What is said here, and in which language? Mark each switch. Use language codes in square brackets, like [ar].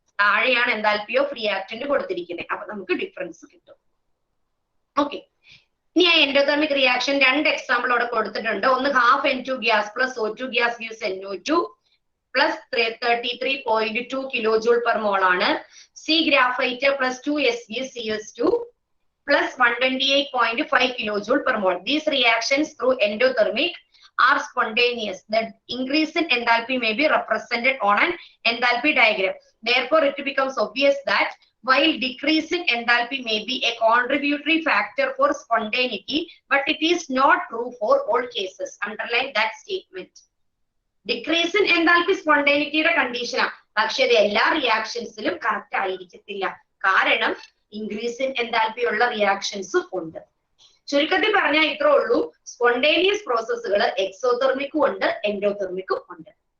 [ml] താഴെയാണ് enthalpy of reactant കൊടുത്തിരിക്കുന്നത്. അപ്പൊ നമുക്ക് ഡിഫറൻസ് കിട്ടും. ഓക്കെ. ഇനി ആ എൻഡോതെർമിക് റിയാക്ഷൻ 2 എക്സാമ്പിൾ അവിടെ കൊടുത്തിട്ടുണ്ട്. ഒന്ന് [en] half N2 gas plus O2 gas gives NO2 പ്ലസ് 33.2 kilojoule per mole [ml] ആണ്. [en] C graphite plus 2 SgCS2 plus 128.5 kilojoule per mole. These reactions through endothermic are spontaneous. The increase in enthalpy may be represented on an enthalpy diagram. Therefore, it becomes obvious that while decreasing enthalpy may be a contributory factor for spontaneity, but it is not true for all cases. Underline that statement. Decrease in enthalpy spontaneity condition. [ml] പക്ഷേ ഇത് എല്ലാ റിയാക്ഷൻസിലും correct ആയിരിക്കത്തില്ല. കാരണം increase in enthalpy ഉള്ള റിയാക്ഷൻസും ഉണ്ട്. ചുരുക്കത്തിൽ പറഞ്ഞാൽ ഇത്രേ ഉള്ളൂ. സ്പോണ്ടേനിയസ് പ്രോസസ്സുകൾ എക്സോതെർമിക്കും ഉണ്ട്, എൻഡോതെർമിക്കും ഉണ്ട്.